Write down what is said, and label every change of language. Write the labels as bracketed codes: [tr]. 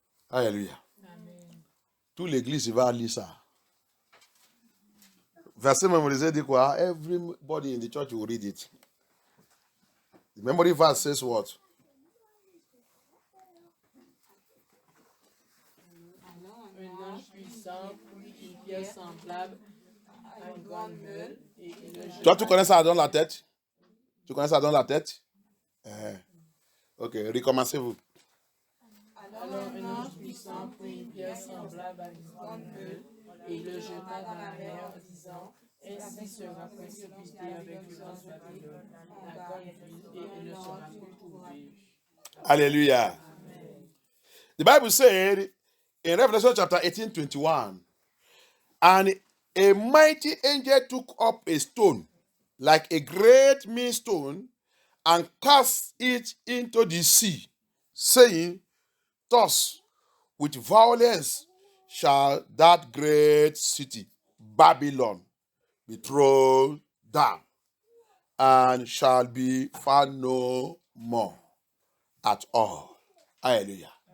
[fr] Alléluia. Toute l'église va lire ça. Verset mémorisé dit quoi? [en] Everybody in the church will read it. The memory verse says what? [fr] Un ange puissant, une pierre semblable à une grande meule. Toi, tu connais ça dans la tête? Tu connais ça dans la tête? Ok, recommencez-vous. Alors un ange puissant prit une pierre semblable à une grande meule et le jeta dans la mer en disant, ainsi sera précipité avec le grand Babylone, la grande ville, et elle ne sera plus trouvée. Hallelujah. [en] The Bible said in Revelation chapter 18:21, and a mighty angel took up a stone like a great millstone and cast it into the sea, saying, thus with violence shall that great city, Babylon, be thrown down, and shall be found no more at all. Hallelujah.